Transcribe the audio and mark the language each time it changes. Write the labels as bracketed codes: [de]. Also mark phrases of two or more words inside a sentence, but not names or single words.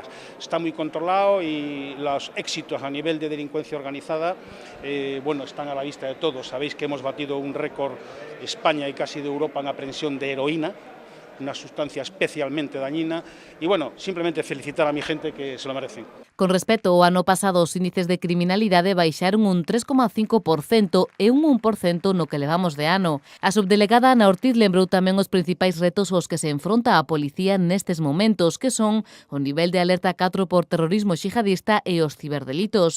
[es] Está muy controlado y los éxitos a nivel de delincuencia organizada están a la vista de todos. Sabéis que hemos batido un récord España y casi de Europa en aprehensión de heroína, una sustancia especialmente dañina. Y simplemente felicitar a mi gente que se lo merecen. [gl] Con respecto ao ano pasado, os índices de criminalidade baixaron un 3,5% e un 1% no que levamos de ano. A subdelegada Ana Ortiz lembrou tamén os principais retos aos que se enfronta a policía nestes momentos, que son o nivel de alerta 4 por terrorismo xihadista e os ciberdelitos.